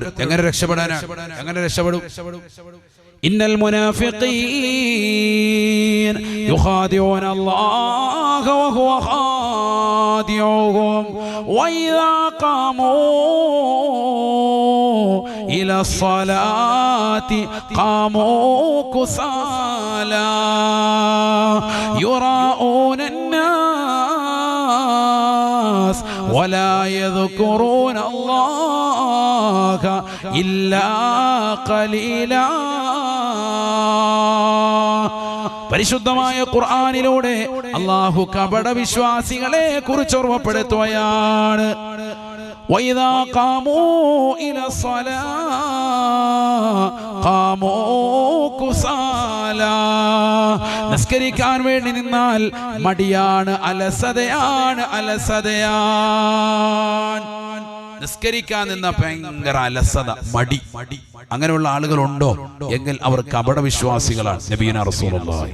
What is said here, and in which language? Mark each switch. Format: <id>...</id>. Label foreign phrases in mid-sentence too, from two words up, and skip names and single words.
<ml>എങ്ങനെ രക്ഷപ്പെടാനാ? എങ്ങനെ രക്ഷപ്പെടും?</ml> <ar>إن المنافقين يخادعون الله وهو خادعهم وإذا قاموا إلى الصلاة قاموا كسالى يراءون الناس ولا يذكرون الله إلا قليلا.</ar> <ml>പരിശുദ്ധമായ ഖുർആനിലൂടെ അല്ലാഹു കപട വിശ്വാസികളെ കുറിച്ച് ഓർമ്മപ്പെടുത്തുകയാണ്.</ml> <ar>وَإِذَا قَامُوا إِلَى الصَّلَاةِ قَامُوا كُسَالَى.</ar> <ml>നിസ്കരിക്കാൻ വേണ്ടി നിന്നാൽ മടിയാണ്, അലസതയാണ്. നിസ്കരിക്കാൻ നിന്ന ഭയങ്കര അലസത, മടി. അങ്ങനെയുള്ള ആളുകളുണ്ടോ എങ്കിൽ അവർ കപട വിശ്വാസികളാണ്.</ml> <ar>نبينا رسول الله.</ar>